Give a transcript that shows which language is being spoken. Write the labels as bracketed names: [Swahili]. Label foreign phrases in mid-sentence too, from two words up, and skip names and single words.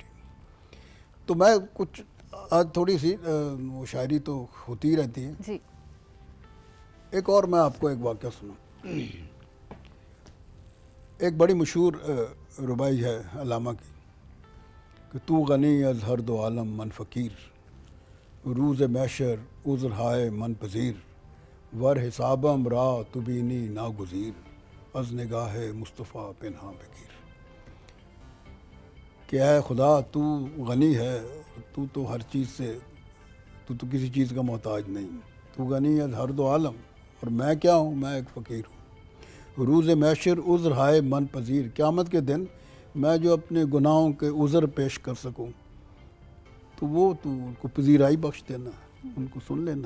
[Urdu] تو میں کچھ آج تھوڑی سی وہ شاعری تو ہوتی ہی رہتی ہے. جی ایک اور میں آپ کو ایک واقعہ سنوں. ایک بڑی مشہور ربائی ہے علامہ کی کہ [Persian] تو غنی از ہر دو عالم من فقیر, روز محشر عذر ہائے من پذیر, ور حسابم را تو بینی ناگزیر, از نگاہ مصطفیٰ پنہاں بگیر. [Urdu] کہ اے خدا تو غنی ہے, تو ہر چیز سے, تو کسی چیز کا محتاج نہیں. [Persian] تو غنی از ہر دو عالم, [Urdu] اور میں کیا ہوں, میں ایک فقیر ہوں. [Persian] روز محشر عذر ہائے من پذیر, [Urdu] قیامت کے دن میں جو اپنے گناہوں کے عذر پیش کر سکوں تو وہ تو ان کو پذیرائی بخش دینا, ان کو سن لینا.